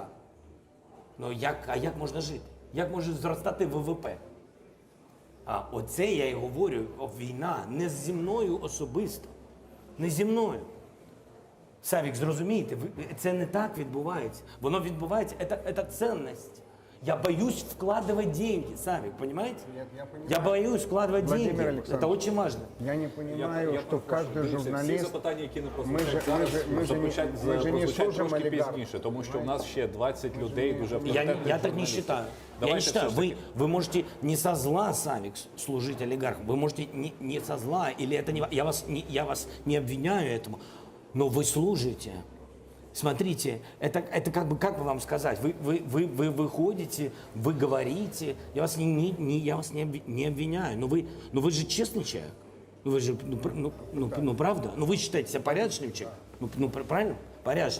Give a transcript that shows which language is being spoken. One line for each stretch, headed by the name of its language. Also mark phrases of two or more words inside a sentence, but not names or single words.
Ukrainian: Ну як можна жити? Як може зростати ВВП? А оце я і говорю, війна не зі мною особисто, не зі мною. Савік, зрозумійте, це не так відбувається. Воно відбувається, це цінність.
Russian: Я боюсь вкладывать деньги, Савик, понимаете? Я понимаю. Я боюсь вкладывать Владимир деньги. Александрович, Это очень важно. Я не понимаю, что каждый
Ukrainian: Всі
Russian: журналист...
Ukrainian: запитання, які не Ми же- прозвучать зараз, ми же не- прозвучать ми же не прозвучать служимо трошки олігархам. пізніше, тому що в нас ще 20 людей дуже авторитетних
Russian: Я так не
Ukrainian: журналістів.
Russian: считаю. Я
Ukrainian: Давайте
Russian: не считаю.
Ukrainian: все ж таки.
Russian: Вы можете не со зла, Савик, служить олигархам. Вы можете не со зла, или это не... Я вас не обвиняю этому, но вы служите. Смотрите, это как бы, как вам сказать, вы выходите, вы говорите, я вас не обвиняю, но вы же честный человек, ну вы же, правда, ну вы считаете себя порядочным человеком, правильно, порядочным.